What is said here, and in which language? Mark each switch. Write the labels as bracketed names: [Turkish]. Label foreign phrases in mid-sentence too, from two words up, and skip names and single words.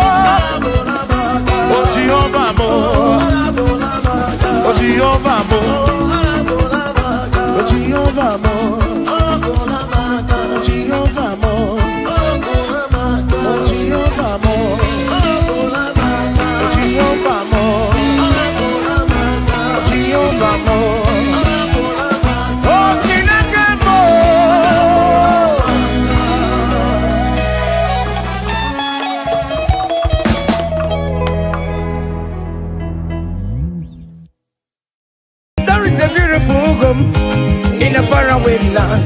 [Igbo] Oh Jehovah mo, oh Jehovah mo, oh Jehovah mo, oh Jehovah mo, oh Jehovah mo, oh Jehovah mo. Jehovah mo, oh Chineke mo. [English] There is a beautiful home in a faraway land.